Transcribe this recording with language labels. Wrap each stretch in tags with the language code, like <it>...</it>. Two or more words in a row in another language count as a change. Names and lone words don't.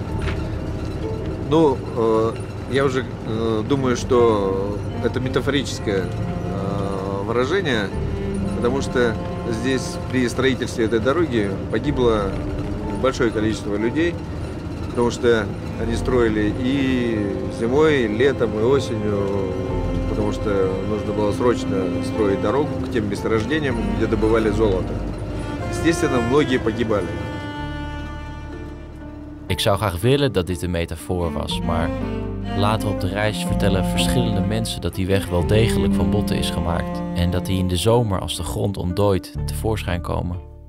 <ru>Ну, я уже думаю, что это метафорическое выражение, потому что здесь при строительстве этой дороги погибло большое количество людей, потому что они строили и зимой, и летом, и осенью, потому что нужно было срочно строить дорогу к тем месторождениям, где добывали золото. Естественно, многие погибали.</ru> <nl>Ik zou graag willen dat dit een metafoor was, maar later op de reis vertellen verschillende mensen dat die weg wel degelijk van botten is gemaakt en dat die in de zomer als de grond ontdooit tevoorschijn komen.</nl>